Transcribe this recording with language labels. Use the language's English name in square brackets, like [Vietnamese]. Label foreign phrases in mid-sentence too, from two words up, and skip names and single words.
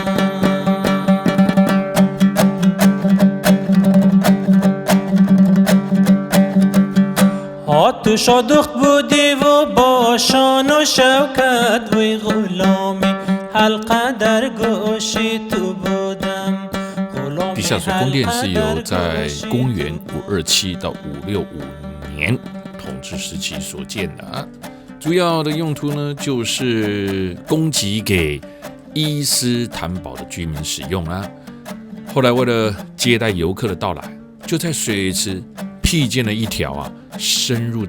[Persian] تو شادخت بودی و با شان و شوکت وی غلامی حلقه در گوشی تو بودم [Chinese] 地下水宫殿是由在公元527到565年统治时期所建的主要的用途呢就是供给给伊斯坦堡的居民使用后来为了接待游客的到来，就在水池辟建了一条深入